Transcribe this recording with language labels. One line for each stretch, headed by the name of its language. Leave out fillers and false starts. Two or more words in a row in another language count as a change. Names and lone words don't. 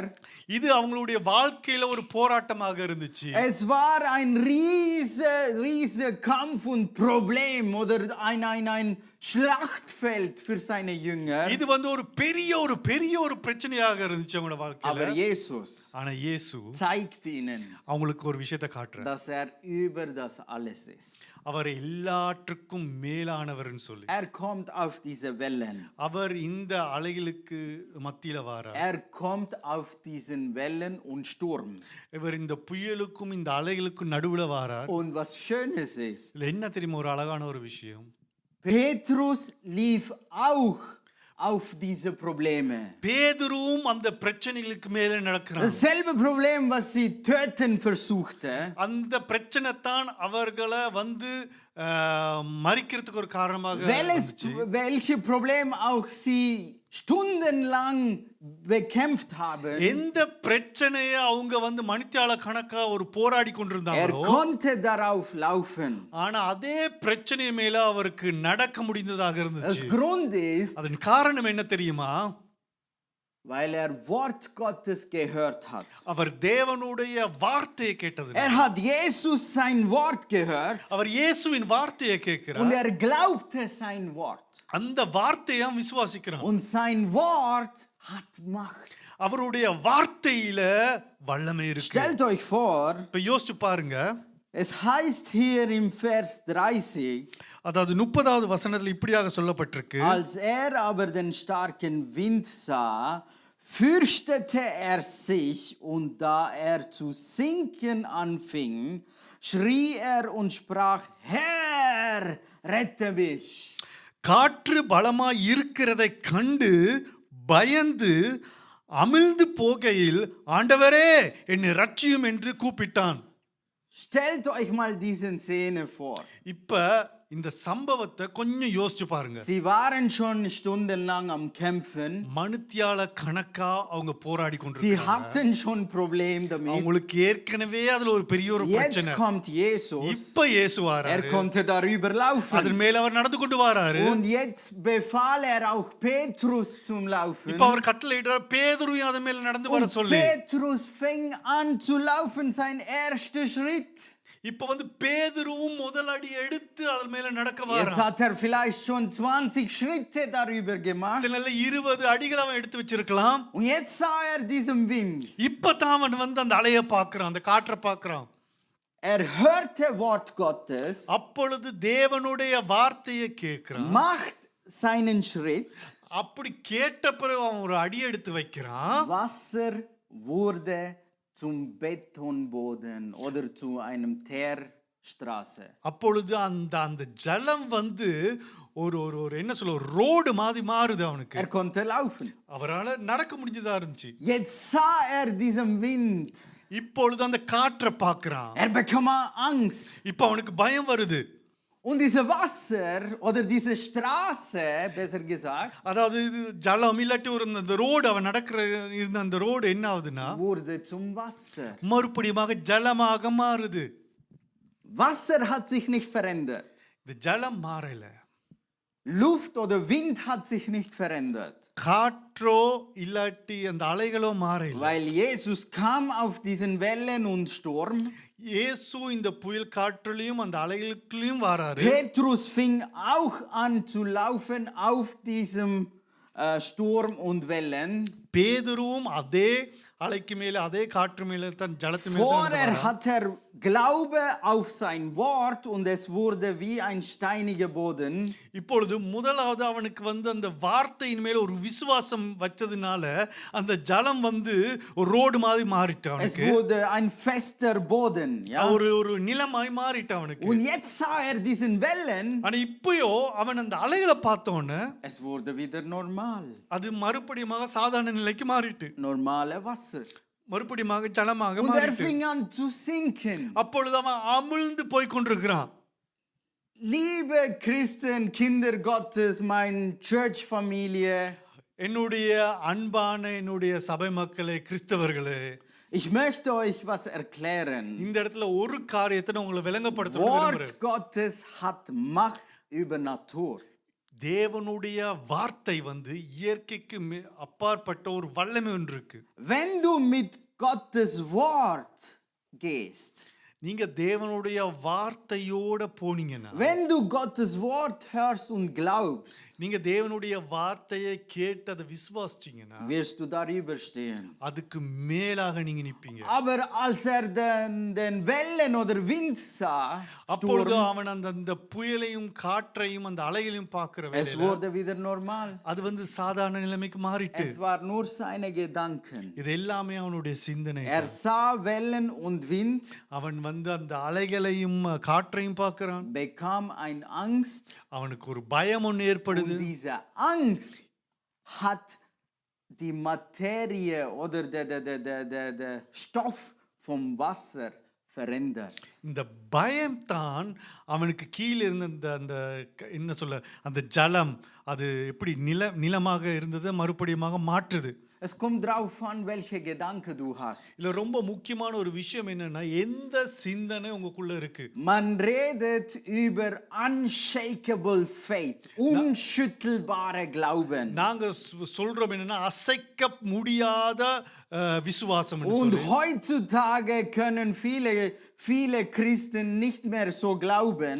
Tamil: இது அவங்களுடைய வாழ்க்கையில ஒரு போராட்டமாக இருந்துச்சு.
German: Es war ein riese Kampf und Problem oder ein Schlachtfeld für seine Jünger.
Tamil: இது வந்து ஒரு பெரிய ஒரு பிரச்சனையாக இருந்துச்சு அவங்களோட வாழ்க்கையில.
German: Aber Jesus
Tamil: ஆனா இயேசு
German: zeigt ihnen,
Tamil: அவங்களுக்கு ஒரு விஷயத்தை காட்டுறார்.
German: dass über das alles ist.
Tamil: அவர் எல்லாற்றுக்கும் மேலானவர்னு சொல்லி.
German: Kommt auf diese Wellen.
Tamil: அவர் இந்த அலைகளுக்கு மத்தியில வாரார்.
German: Kommt auf diesen Wellen und Sturm.
Tamil: இவர் இந்த புயலுக்கும் இந்த அலைகளுக்கும் நடுவுல வாரார்.
German: Und was Schönes ist,
Tamil: இதுல என்ன தெரியுமா ஒரு அழகான ஒரு விஷயம்?
German: Petrus lief auch auf diese Probleme.
Tamil: பேதுருவும் அந்த பிரச்சனைகளுக்கு மேலே நடக்கிறார்.
German: Dasselbe Problem, was sie töten versuchte.
Tamil: அந்த பிரச்சனை தான் அவர்களை வந்து மரிக்கிறதுக்கு ஒரு காரணமாக இருந்துச்சு.
German: Welche Problem auch sie stundenlang bekämpft haben.
Tamil: எந்த பிரச்சனையை அவங்க வந்து மணித்தியால கணக்கா ஒரு போராடி கொண்டிருந்தாங்களோ
German: konnte darauf laufen.
Tamil: ஆனா அதே பிரச்சனை மேல அவருக்கு நடக்க முடிந்ததாக இருந்துச்சு.
German: Das Grund ist,
Tamil: அதன் காரணம் என்ன தெரியுமா?
German: weil Wort Gottes gehört hat.
Tamil: அவர் தேவனுடைய வார்த்தையை கேட்டது.
German: Hat Jesus sein Wort gehört.
Tamil: அவர் இயேசுவின் வார்த்தையை கேட்கிறார்.
German: Und glaubte sein Wort.
Tamil: அந்த வார்த்தையை விசுவாசிக்கிறார்.
German: Und sein Wort hat Macht.
Tamil: அவருடைய வார்த்தையில வல்லமை இருக்கு.
German: Stellt euch vor,
Tamil: இப்ப யோசிச்சு பாருங்க.
German: es heißt hier im Vers 30,
Tamil: அதாவது 30வது வசனத்தில் இப்படியாக சொல்லப்பட்டிருக்கு.
German: als aber den starken Wind sah, fürchtete sich, und da zu sinken anfing, schrie und sprach, Herr, rette mich.
Tamil: காற்று பலமாய் இருக்கிறதை கண்டு பயந்து அமிழ்ந்து போகையில், ஆண்டவரே என்னை ரட்சியும் என்று கூப்பிட்டான்.
German: Stellt euch mal diese Szene vor.
Tamil: இப்ப இந்த சம்பவத்தை கொஞ்சம் யோசிச்சு பாருங்க.
German: Sie waren schon stundenlang am Kämpfen.
Tamil: மணித்தியால கணக்கா அவங்க போராடி
German: Sie
Tamil: கொண்டிருக்காங்க.
German: hatten schon Problem damit.
Tamil: அவங்களுக்கு ஏற்கனவே அதுல ஒரு பெரிய ஒரு பிரச்சனை.
German: Jetzt kommt Jesus.
Tamil: இப்ப இயேசு வராரு.
German: konnte darüber laufen.
Tamil: அதன் மேல அவர் நடந்து கொண்டு வராரு.
German: Und jetzt befahl auch Petrus zum Laufen.
Tamil: இப்ப அவர் கட்டளையிடுறார் பேதுருவையும் அதன் மேல நடந்து வர சொல்லி.
German: Petrus fing an zu laufen, sein erster Schritt.
Tamil: இப்ப வந்து பேதுருவும் முதல் அடி எடுத்து அதன் மேல நடக்க
German: Jetzt
Tamil: வரான்.
German: hat vielleicht schon 20 Schritte darüber gemacht.
Tamil: சில 20 அடிகள் அவன் எடுத்து வச்சிருக்கலாம்.
German: Und jetzt sah diesen Wind.
Tamil: இப்ப தான் அவன் வந்து அந்த அலையை பார்க்கறான், அந்த காற்றை பார்க்கறான்.
German: Hörte Wort Gottes.
Tamil: அப்பொழுது தேவனுடைய வார்த்தையை கேட்கிறான்.
German: Macht seinen Schritt.
Tamil: அப்படி கேட்ட பிறகு அவன் ஒரு அடி எடுத்து வைக்கிறான்.
German: Wasser wurde zum Betonboden oder zu einem Teerstraße.
Tamil: அப்பொழுது அந்த ஜலம் வந்து ஒரு என்ன சொல்ல ஒரு ரோடு மாதிரி மாறுது அவனுக்கு.
German: Konnte laufen.
Tamil: அவரால நடக்க முடிஞ்சதா இருந்துச்சு.
German: Jetzt sah diesen Wind.
Tamil: இப்பொழுது அந்த காற்றை பார்க்கறான்.
German: bekam Angst.
Tamil: இப்ப அவனுக்கு பயம் வருது.
German: Und diese Wasser oder diese Straße, besser gesagt,
Tamil: அதாவது இது ஜலம் இல்லாட்டி ஒரு அந்த ரோடு அவன் நடக்கிற இருந்த அந்த ரோடு என்ன ஆகுதுன்னா
German: wurde zum Wasser.
Tamil: மறுபடியும் ஜலமாக மாறுது.
German: Wasser hat sich nicht verändert.
Tamil: இந்த ஜலம் மாறல.
German: Luft oder Wind hat sich nicht verändert.
Tamil: காற்றோ இல்லாட்டி அந்த அலைகளோ மாறல.
German: Weil Jesus kam auf diesen Wellen und Sturm.
Tamil: இயேசு இந்த புயல் காற்றிலும் அந்த அலைகளுக்குள்ளேயும் வராரு.
German: Petrus fing auch an zu laufen auf diesem Sturm und Wellen.
Tamil: பேதுருவும் அதே அலைக்கு மேல அதே காற்று மேல தான் ஜலத்து மேல
German: Vorher hat Glaube auf sein Wort und es wurde wie ein steiniger Boden.
Tamil: இப்பொழுது முதலாவது அவனுக்கு வந்து அந்த வார்த்தையின் மேல ஒரு விசுவாசம் வச்சதுனால அந்த ஜலம் வந்து ஒரு ரோடு மாதிரி மாறிட்டு
German: Es
Tamil: அவனுக்கு.
German: wurde ein fester Boden, ja.
Tamil: ஒரு நிலமாய் மாறிட்டு அவனுக்கு.
German: Und jetzt sah diesen Wellen.
Tamil: ஆனா இப்பயோ அவன் அந்த அலைகளை பார்த்தோன்னு
German: Es wurde wieder normal.
Tamil: அது மறுபடியும் சாதாரண நிலைக்கு மாறிட்டு.
German: Normale Wasser.
Tamil: மறுபடியும் ஜலமாக
German: Und
Tamil: மாறிட்டு.
German: fing an zu sinken.
Tamil: அப்பொழுது அவன் அமிழ்ந்து போய் கொண்டிருக்கிறான்.
German: Liebe Christen, Kinder Gottes, meine Church-Familie.
Tamil: என்னுடைய அன்பான என்னுடைய சபை மக்களே, கிறிஸ்தவர்களே,
German: Ich möchte euch was erklären.
Tamil: இந்த இடத்துல ஒரு காரியத்தை நான் உங்களை விளங்கப்படுத்தணும் விரும்புறேன்.
German: Wort Gottes hat Macht über Natur.
Tamil: தேவனுடைய வார்த்தை வந்து இயற்கைக்கு அப்பாற்பட்ட ஒரு வல்லமை ஒன்று இருக்கு.
German: Wenn du mit Gottes Wort gehst,
Tamil: நீங்க தேவனுடைய வார்த்தையோட போனீங்கன்னா,
German: wenn du Gottes Wort hörst und glaubst,
Tamil: நீங்க தேவனுடைய வார்த்தையை கேட்டு அதை விசுவாசிச்சீங்கன்னா,
German: wirst du darüber stehen.
Tamil: அதுக்கு மேலாக நீங்க நிப்பீங்க.
German: Aber als den Wellen oder Wind sah,
Tamil: அப்பொழுது
German: Sturm,
Tamil: அவன் அந்த புயலையும் காற்றையும் அந்த அலைகளையும் பார்க்கிற
German: es
Tamil: வேளையில
German: wurde wieder normal.
Tamil: அது வந்து சாதாரண நிலைமைக்கு மாறிட்டு.
German: Es war nur seine Gedanken.
Tamil: இது எல்லாமே அவனுடைய சிந்தனை.
German: Er sah Wellen und Wind,
Tamil: அவன் வந்து அந்த அலைகளையும் காற்றையும் பார்க்கிறான்.
German: bekam ein Angst.
Tamil: அவனுக்கு ஒரு பயம் ஒன்று ஏற்படுது.
German: Und diese Angst hat die Materie oder der Stoff vom Wasser verändert.
Tamil: இந்த பயம் தான் அவனுக்கு கீழே இருந்த அந்த என்ன சொல்ல அந்த ஜலம் அது எப்படி நிலமாக இருந்தது மறுபடியுமாக மாற்றுது.
German: Es kommt drauf an, welche Gedanken du hast.
Tamil: இதுல ரொம்ப முக்கியமான ஒரு விஷயம் என்னன்னா, எந்த சிந்தனை உங்களுக்குள்ள இருக்கு.
German: Man redet über
English: unshakable faith,
German: unschüttelbare Glauben.
Tamil: நாங்க சொல்றோம் என்னன்னா அசைக்க முடியாத விசுவாசம்.
German: Und heutzutage können viele Christen nicht mehr so glauben.